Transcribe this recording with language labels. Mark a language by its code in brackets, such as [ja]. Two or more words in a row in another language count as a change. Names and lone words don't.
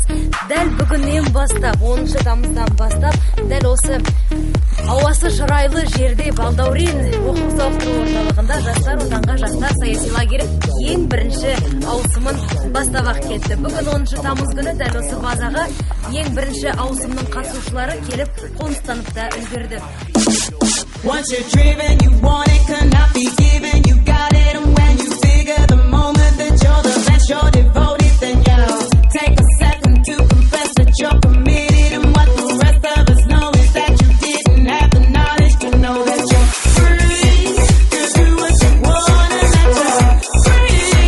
[kk] Дәл бүгіннен бастап, 10 тамыздан бастап, дәл осы ауасы шырайлы жерде Балдәурен оқу сауықтыру орталығында Жастар Отанға Жастар саяси лагері ең бірінші ауысымын бастап кетті. Бүгін 10 тамыз күні дәл осы базаға ең бірінші ауысымның қатысушылары келіп қоныстанып та үлгерді. [en] Once you're driven, you want it, cannot be given. You got it, and when you figure the moment that you're the best, you're devoted, then you take a second to confess that you're committed. And what the rest of us know is that you didn't have the knowledge to know that you're free to do what you want and that you're free.